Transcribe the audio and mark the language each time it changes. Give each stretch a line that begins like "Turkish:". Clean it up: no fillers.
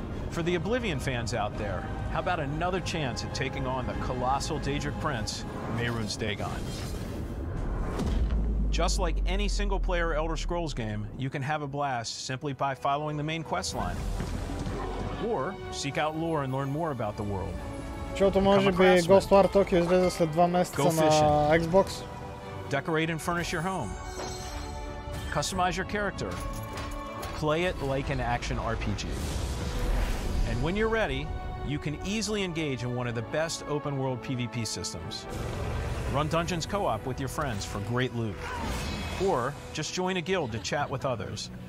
English: For the Oblivion fans out there, how about another chance at taking on the colossal Daedric prince, Mehrunes Dagon? Just like any single-player Elder Scrolls game, you can have a blast simply by following the main quest line. Or seek out lore and learn more about the world.
Bulgarian: Защото може би Ghost War Tokyo излезе след 2 месеца на Xbox.
English: Decorate and furnish your home. Customize your character. Play it like an action RPG. And when you're ready, you can easily engage in one of the best open-world PvP systems. Run dungeons co-op with your friends for great loot. Or just join a guild to chat with others.